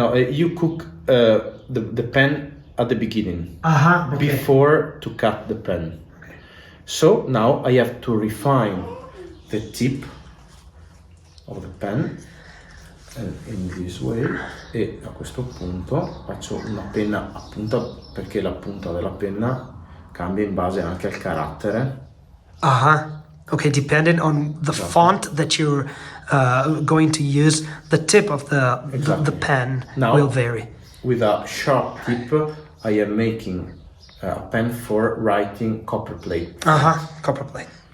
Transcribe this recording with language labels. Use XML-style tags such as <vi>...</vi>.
<en>You cook the pen at the beginning Okay. before to cut the pen. So now I have to refine the tip of the pen in this way,</en> <it>e a questo punto faccio una penna a punta, perché la punta della penna cambia in base anche al carattere.</it> <en>Okay, depending on the font that you're going to use, the tip of the pen Now, will vary. With a sharp tip, I am making a pen for writing copperplate. Copper plate.</en>